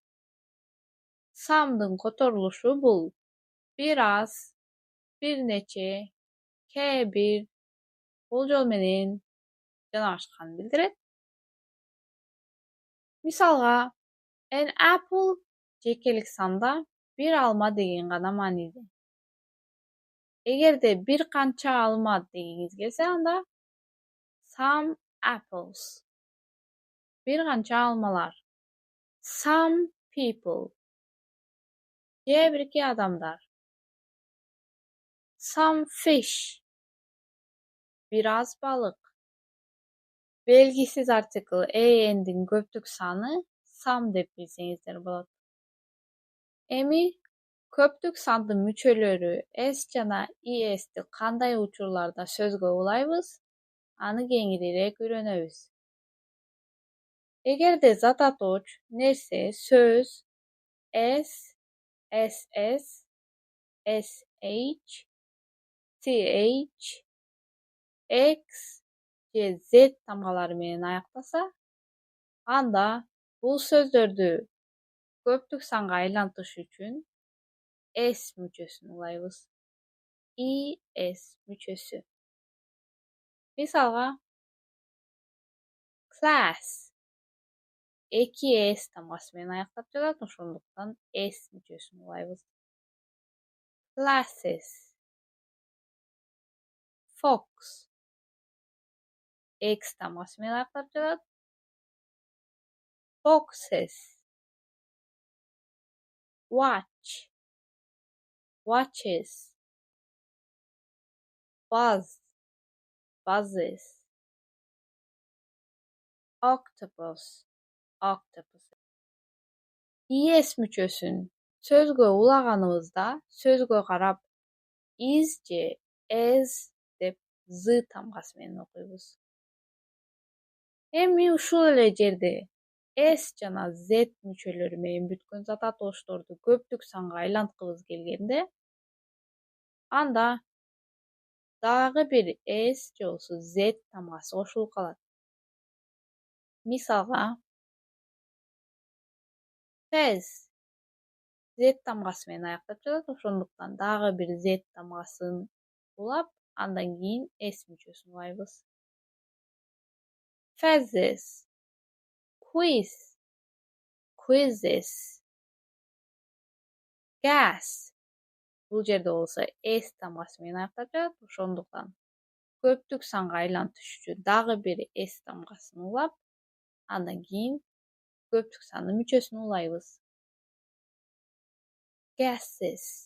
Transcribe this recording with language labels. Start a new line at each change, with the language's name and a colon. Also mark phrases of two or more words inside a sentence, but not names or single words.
Kyrgyz: Some'дын которулушу бул бир аз, бир нече, кээ бир, болжол менен жана башканы билдирет. Мисалга,
English: an apple
Kyrgyz: жекелик санда бир алма деген гана мааниде. Эгерде бир канча алма дегиңиз келсе, анда
English: some apples.
Kyrgyz: Бир канча алмалар.
English: Some people.
Kyrgyz: Кээ бирки адамдар.
English: Some fish.
Kyrgyz: Бир аз балык. Белгисиз артикл and'ин көптүк саны some деп билсеңиздер болот. Эми көптүк сандын мүчөлөрү s жана es'ти кандай учурларда сөзгө улайбыз, аны кеңирээк үйрөнөбүз. Эгерде зататооч, нерсе, сөз s, ss, sh, th, x же z тамгалары менен аяктаса, анда бул сөздөрдү көптүк санга айлантыш үчүн s мүчөсүн улайбыз. es мүчөсү. Мисалга, class эки s тамгасы менен аяктап жатат, ошондуктан s мүчөсүн улайбыз.
English: Classes. Fox
Kyrgyz: x тамгасы менен аяктап жатат.
English: Foxes. Watch watches, buzz, buzzes, octopus, octopus.
Kyrgyz: ИС мүчөсүн сөзгө улаганыбызда сөзгө карап ис же ас деп з тамгасы менен окуйбуз. Эми ушул эле жерде S жана Z мүчөлөрү менен бүткөн зат атошторду көптүк санга айланткыбыз келгенде, анда дагы бир S же болбосо Z тамгасы кошулуп калат. Мисалга, fez Z тамгасы менен аяктап жатат, ошондуктан дагы бир Z тамгасын улап, андан кийин S мүчөсүн улайбыз.
English: Fezzes, quiz, quizzes, gas.
Kyrgyz: Бул жерде болсо S тамгасы менен аяктап жатат, ошондуктан көптүк санга айлантыш үчүн дагы бир S тамгасын улап, андан кийин көптүк сандын мүчөсүн улайбыз.
English: Gases.